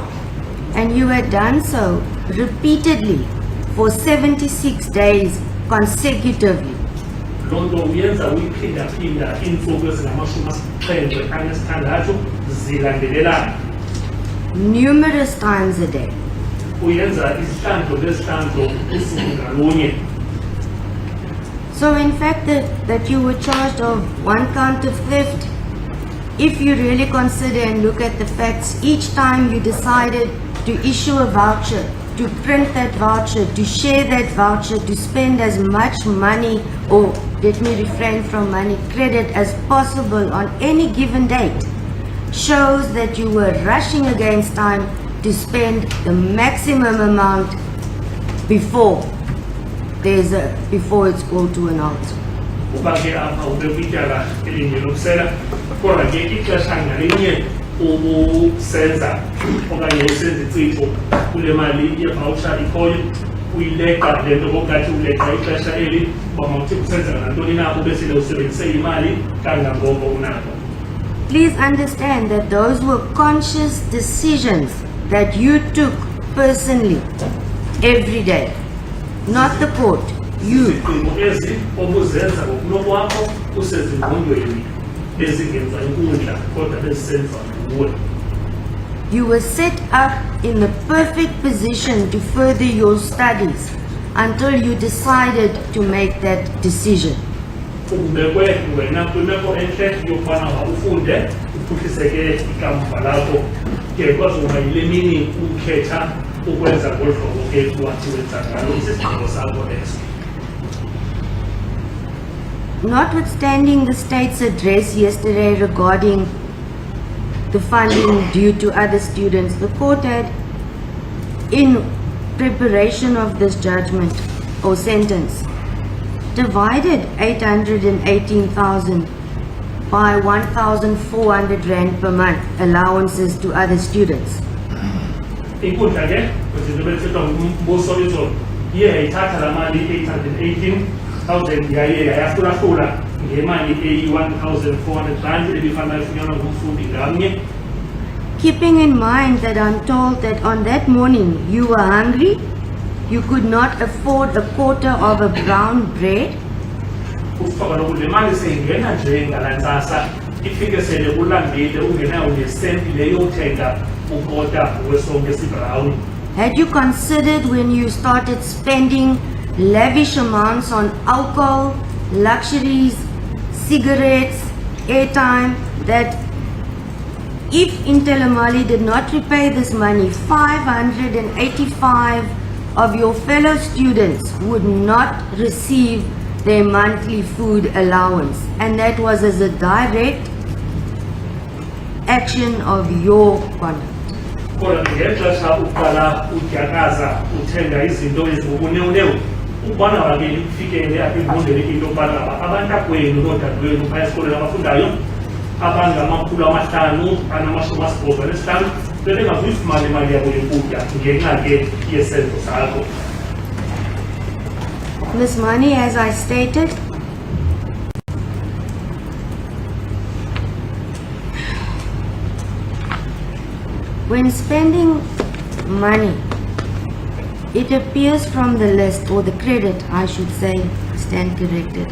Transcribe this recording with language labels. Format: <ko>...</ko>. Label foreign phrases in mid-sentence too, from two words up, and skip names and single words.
<en>And you had done so repeatedly for 76 days consecutively.</en> <xh>Loo nto uyenza uyiphindaphinda iintsuku ezingama-76 zilandelelana.</xh> <en>Numerous times a day.</en> <xh>Uyenza izihlandlo ngezihlandlo usuku ngalunye.</xh> <en>So in fact that you were charged of one count of theft, if you really consider and look at the facts, each time you decided to issue a voucher, to print that voucher, to share that voucher, to spend as much money, or let me refrain from money, credit as possible on any given date, shows that you were rushing against time to spend the maximum amount before it's called to an halt.</en> <xh>Uba ke apha ube kwityala elinye lokusela kodwa ke ixesha ngalinye ubusenza okanye usenza iciko kule mali yevoucher ikhoyo uyileqa le nto ngokungathi uleqa ixesha eli uba mawuthi kusenza nantoni na ube sele usebenzise imali kangangoko unako.</xh> <en>Please understand that those were conscious decisions that you took personally every day, not the court. You.</en> <xh>Izigqibo ezi obuzenza ngokunokwakho usezingqondweni bezingenza inkundla kodwa bezisenza nguwe.</xh> <en>You were set up in the perfect position to further your studies until you decided to make that decision.</en> <xh>Ubekwe wena kwimeko enhle yokubana ufunde uphuhliseke ikamva lakho ke kwazoba yile mini ukhetha ukwenza ngolu hlobo ke wathi wenza ngalo isidingo sakho eso.</xh> <en>Notwithstanding the state's address yesterday regarding the funding due to other students, the court had, in preparation of this judgment or sentence, divided 818,000 by 1,400 rand per month allowances to other students.</en> <xh>Inkundla ke kuzibelethwa ngumbuso izolo iye yayithatha la mali 818,000 yaye yayahlulahlula ngemali eyi-1,400 rand ebifana ifunyanwa ngumfundi ngamnye.</xh> <en>Keeping in mind that I'm told that on that morning you were hungry, you could not afford a quarter of a brown bread.</en> <xh>Ufaka lokhu le mali seyingena nje ngalantsasa ifike sele ulambile ungenayo nesenti leyo uthenga ukota wesonke esibrown.</xh> <en>Had you considered when you started spending lavish amounts on alcohol, luxuries, cigarettes, airtime, that if Intelamali did not repay this money, 585 of your fellow students would not receive their monthly food allowance, and that was as a direct action of your conduct.</en> <xh>Kodwa ngexesha uqala udyakaza uthenga izinto ezingubunewu ubona wakeli kufikele apha ekufundeni into yokubana abantakwenu noodadewenu phaya esikolweni abafundayo abangama-585 bebengazuyifumana imali yabo yokutya ngenxa ke yesenzo sakho.</xh> <en>Ms. Mani, as I stated, when spending money, it appears from the list, or the credit, I should say, stand corrected.</en>